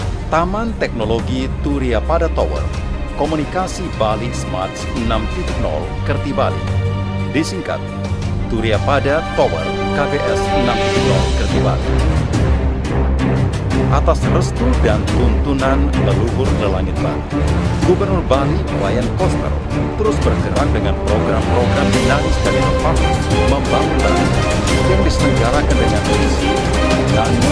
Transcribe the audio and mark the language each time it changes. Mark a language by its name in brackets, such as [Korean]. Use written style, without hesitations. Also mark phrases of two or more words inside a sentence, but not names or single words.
[Indonesian] Taman Teknologi Turiya Pada Tower, Komunikasi Bali Smart 6.0 Kerti Bali, disingkat Turiya Pada Tower KBS 6.0 Kerti Bali. Atas restu dan tuntunan leluhur lelangit Bali, Gubernur Bali Wayan Koster terus bergerak dengan program-program dinamis dan inovatif membangun Bali yang diselenggarakan dengan misi Bangun